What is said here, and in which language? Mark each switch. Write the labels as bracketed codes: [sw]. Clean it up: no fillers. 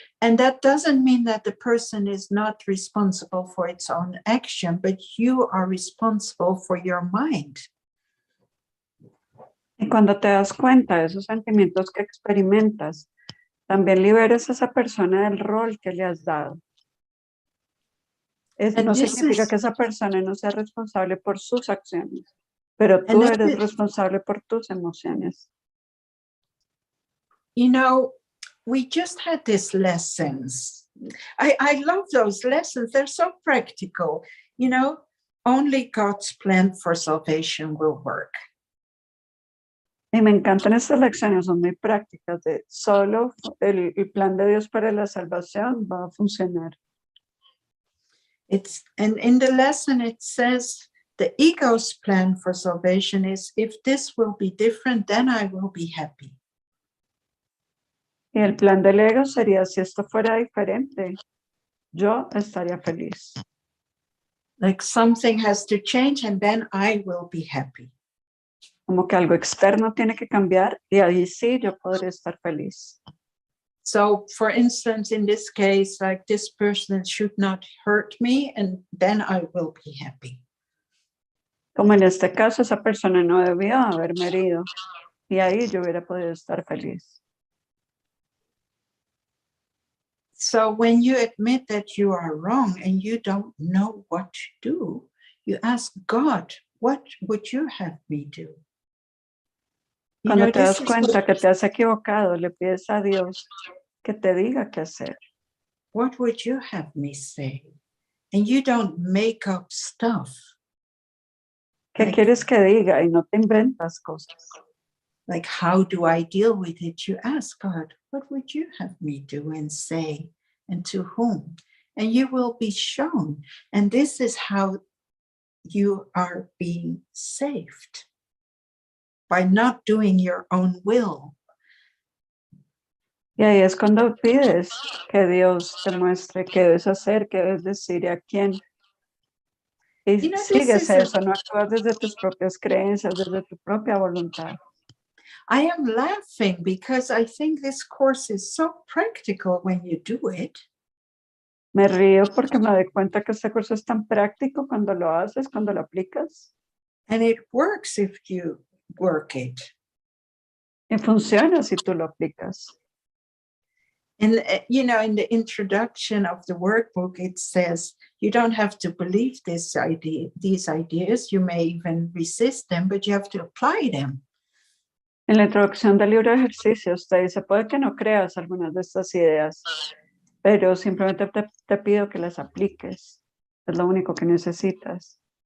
[en] And that doesn't mean that the person is not responsible for its own action, but you are responsible for your mind. [es] Y cuando te das cuenta de esos sentimientos que experimentas, también liberas a esa persona del rol que le has dado. No significa que esa persona no sea responsable por sus acciones, pero tú eres responsable por tus emociones. [en] You know, we just had these lessons. I love those lessons. They're so practical. You know, only God's plan for salvation will work. [es] Y me encantan estas lecciones, son muy prácticas. De solo el plan de Dios para la salvación va a funcionar. [en] And in the lesson it says, the ego's plan for salvation is, if this will be different, then I will be happy. [es] Y el plan del ego sería, si esto fuera diferente, yo estaría feliz. [en] Like something has to change and then I will be happy. [es] Como que algo externo tiene que cambiar y ahí sí yo podré estar feliz. [en] So, for instance, in this case, like this person should not hurt me and then I will be happy. [es] Como en este caso, esa persona no debió haberme herido y ahí yo hubiera podido estar feliz. [en] So when you admit that you are wrong and you don't know what to do, you ask God, what would you have me do? [es] Cuando te das cuenta que te has equivocado, le pides a Dios que te diga qué hacer. [en] What would you have me say? And you don't make up stuff. [es] ¿Qué quieres que diga? Y no te inventas cosas. [en] Like, how do I deal with it? You ask God, what would you have me do and say, and to whom? And you will be shown. And this is how you are being saved, by not doing your own will. [es] Y ahí es cuando pides que Dios te muestre qué debes hacer, qué debes decir y a quién. Y sigues eso, no actúas desde tus propias creencias, desde tu propia voluntad. [en] I am laughing because I think this course is so practical when you do it. [es] Me río porque me doy cuenta que este curso es tan práctico cuando lo haces, cuando lo aplicas. [en] And it works if you work it. [es] Y funciona si tú lo aplicas. [en] And, you know, in the introduction of the workbook, it says, you don't have to believe these ideas. You may even resist them, but you have to apply them. [es] En la introducción del libro de ejercicios te dice, puede que no creas algunas de estas ideas, pero simplemente te pido que las apliques. Es lo único que necesitas.